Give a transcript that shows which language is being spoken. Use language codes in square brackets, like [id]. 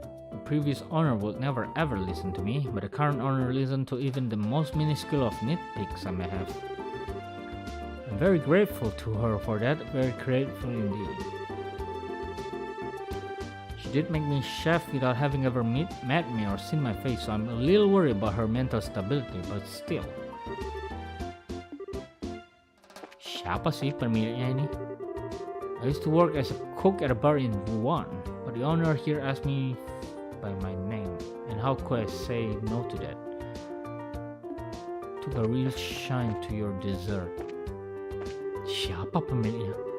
[en] The previous owner would never ever listen to me, but the current owner listened to even the most minuscule of nitpicks I may have. I'm very grateful to her for that, very grateful indeed. She did make me chef without having ever met me or seen my face, so I'm a little worried about her mental stability, but still. [id] Siapa sih pemiliknya ini? [en] I used to work as a cook at a bar in Wuhan, but the owner here asked me by my name, and how could I say no to that? Took a real shine to your dessert. [id] Siapa pemiliknya?